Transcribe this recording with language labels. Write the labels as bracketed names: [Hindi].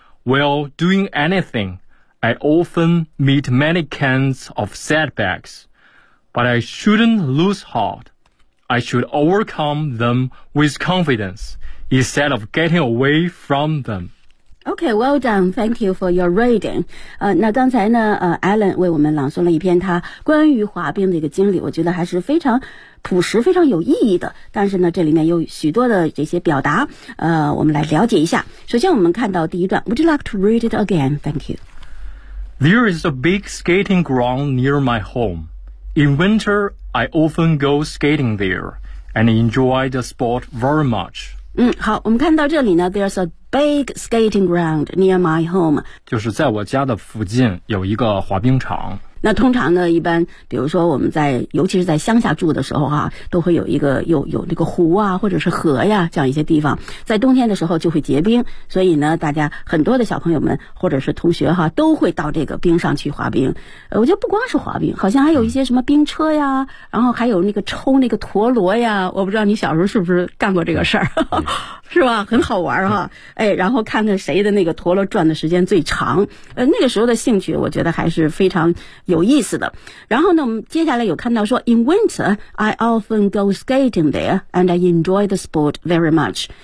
[English] While doing anything, I often meet many kinds of setbacks. But I shouldn't lose heart. I should overcome them with confidence instead of getting away from them. Okay, well done. Thank you for your reading. [Chinese] 那刚才呢Alan 为我们朗诵了一篇他关于滑冰的一个经历，我觉得还是非常朴实，非常有意义的。但是呢，这里面有许多的这些表达，我们来了解一下。首先我们看到第一段， [English] Would you like to read it again? Thank you. There is a big skating ground near my home. In winter, I often go skating there and enjoy the sport very much. [Chinese] 好，我们看到这里呢， [English] There's a big skating ground near my home. [Chinese] 就是在我家的附近有一个滑冰场。那通常呢，一般比如说我们在尤其是在乡下住的时候啊，都会有一个有那个湖啊或者是河呀，这样一些地方在冬天的时候就会结冰，所以呢大家很多的小朋友们或者是同学哈，都会到这个冰上去滑冰。我觉得不光是滑冰，好像还有一些什么冰车呀，然后还有那个抽那个陀螺呀，我不知道你小时候是不是干过这个事儿是吧，很好玩哈。哎，然后看看谁的那个陀螺转的时间最长。那个时候的兴趣我觉得还是非常有意思的。然后呢我们接下来有看到说 [English] In winter, I often go skating there and I enjoy the sport very much.